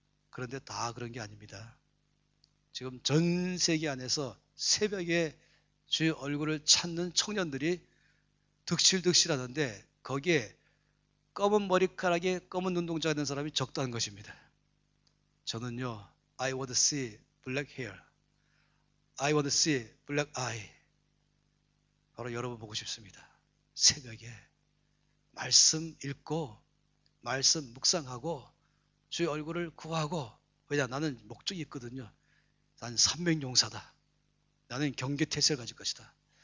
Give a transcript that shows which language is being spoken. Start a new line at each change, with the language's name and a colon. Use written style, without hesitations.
Korean: 그런데 다 그런 게 아닙니다. 지금 전 세계 안에서 새벽에 주의 얼굴을 찾는 청년들이 득실득실하던데 거기에 검은 머리카락에 검은 눈동자 있는 사람이 적다는 것입니다. 저는요,
English: I want to see black hair. I want to see black eye.
Korean: 바로 여러분 보고 싶습니다. 새벽에 말씀 읽고 말씀 묵상하고 주의 얼굴을 구하고, 왜냐, 나는 목적이 있거든요. 난 산명용사다. 나는 경계태세를 가질 것이다.